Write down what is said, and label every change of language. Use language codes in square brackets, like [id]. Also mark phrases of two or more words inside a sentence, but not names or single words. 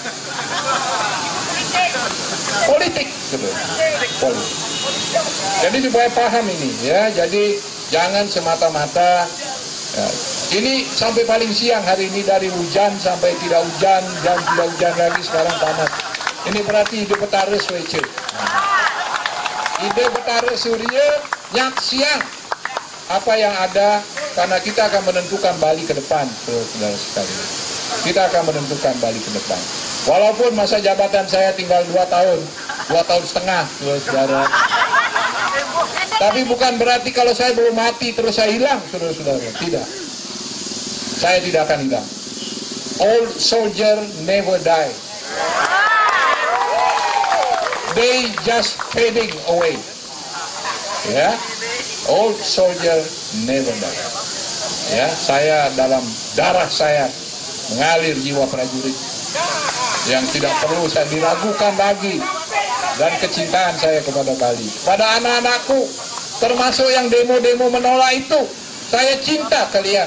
[id] Politik, politik. Jadi supaya paham ini ya, jadi jangan semata-mata ya, ini sampai paling siang hari ini dari hujan sampai tidak hujan dan tidak hujan lagi sekarang panas. Ini berarti [ban] ide betara swece. [id] Ide betara surya nyak siang apa yang ada karena kita akan menentukan Bali ke depan, saudara sekalian. Kita akan menentukan Bali ke depan. Walaupun masa jabatan saya tinggal 2 tahun, 2 tahun setengah, saudara. Tapi bukan berarti kalau saya belum mati terus saya hilang, saudara-saudara. Tidak. Saya tidak akan hilang. [en] Old soldier never die. They just fading away. Ya, old soldier never die. [id] Ya, saya dalam darah saya mengalir jiwa prajurit yang tidak perlu saya diragukan lagi, dan kecintaan saya kepada Bali, pada anak-anakku, termasuk yang demo-demo menolak itu, saya cinta kalian.